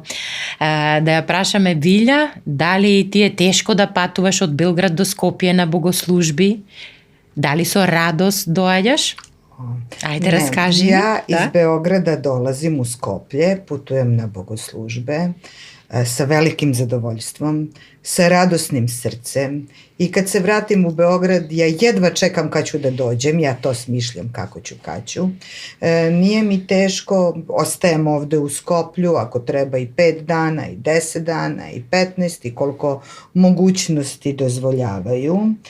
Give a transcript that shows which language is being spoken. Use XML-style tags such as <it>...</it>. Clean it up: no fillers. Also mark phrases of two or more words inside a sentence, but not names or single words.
<mk>Да ја прашаме Вилја, дали ти е тешко да патуваш од Белград до Скопје на богослужби? Дали со радост доаѓаш? Ајде, раскажи.</mk> <sr>Ја из Београда долазим у Скопје, путуjem на богослужбе sa velikim zadovoljstvom, sa radosnim srcem i kad se vratim u Beograd, ja jedva čekam kad ću da dođem, ja to smišljam kako ću, kad ću. Nije mi teško, ostajem ovde u Skoplju, ako treba i 5 dana, i 10 dana, i 15, i koliko mogućnosti dozvoljavaju.</sr>